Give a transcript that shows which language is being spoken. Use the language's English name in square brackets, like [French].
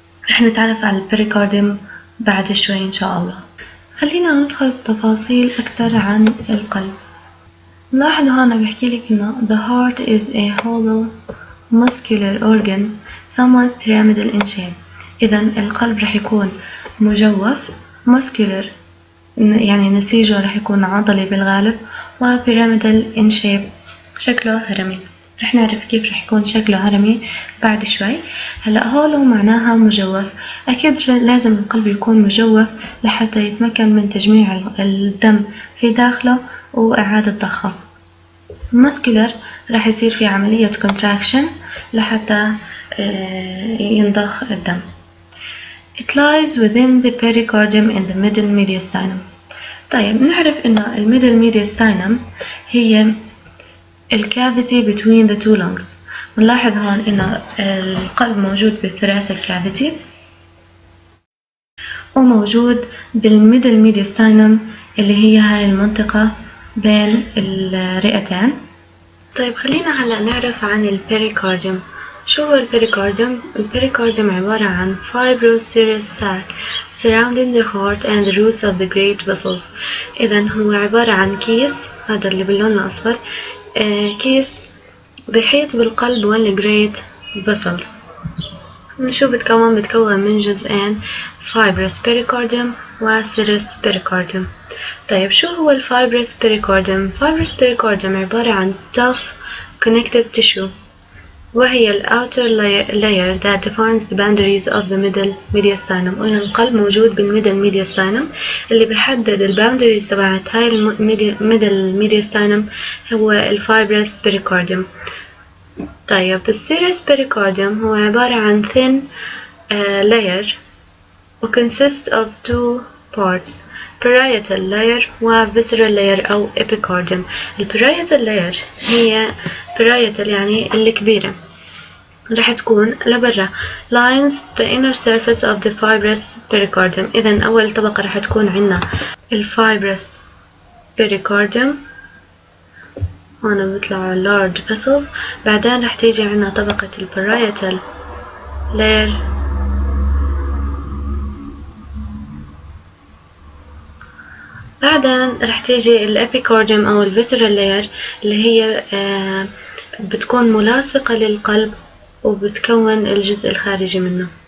[Arabic] رح نتعرف على البريكارديوم بعد شوي إن شاء الله. خلينا ندخل بتفاصيل أكتر عن القلب. نلاحظ هنا بحكي لك إنه [English] the heart is a hollow muscular organ somewhat pyramidal in shape. [Arabic] إذا القلب رح يكون مجوف muscular، يعني نسيجه رح يكون عضلي بالغالب، و [English] pyramidal in shape [Arabic] شكله هرمي. رح نعرف كيف رح يكون شكله هرمي بعد شوي. هلأ هولو معناها مجوف، أكيد لازم القلب يكون مجوف لحتى يتمكن من تجميع الدم في داخله وإعادة ضخه. muscular رح يصير في عملية contraction لحتى ينضخ الدم. [English] It lies within the pericardium in the middle mediastinum. [Arabic] طيب نعرف إنه middle mediastinum هي الكافيتي [English] between the two lungs. [Arabic] نلاحظ هون إنه القلب موجود بالثوراسيك كافيتي وموجود بالميدل ميدياستاينم اللي هي هاي المنطقة بين الرئتين. طيب خلينا هلأ نعرف عن البريكارديوم. شو هو البريكارديوم؟ البريكارديوم عبارة عن [English] fibrous sac surrounding the heart and the roots of the great vessels. [Arabic] إذن هو عبارة عن كيس، هذا اللي باللون الأصفر، كيس بيحيط بالقلب والجريت vessels. شو بتكون من جزئين، fibrous pericardium و serous pericardium. طيب شو هو [English] الfibrous pericardium؟ fibrous pericardium [Arabic] عبارة عن [English] tough connective tissue، وهي ال outer layer that defines the boundaries of the middle mediastinum. [Arabic] قلنا القلب موجود بالmiddle mediastinum اللي بيحدد ال boundaries تبعت هاي middle mediastinum هو ال fibrous pericardium. طيب السيريس [English] pericardium [Arabic] هو عبارة عن [English] thin layer و consists of two parts: parietal layer و visceral layer أو epicardium. parietal layer هي parietal [Arabic] يعني الكبيرة، راح تكون لبرا [English] lines the inner surface of the fibrous pericardium. [Arabic] إذا أول طبقة راح تكون عنا fibrous pericardium، هنا بيطلع large vessels. بعدين راح تيجي عنا طبقة parietal layer، بعدين راح تيجي الابيكارديوم أو الفيسرال لاير اللي هي بتكون ملاصقة للقلب وبتكون الجزء الخارجي منه.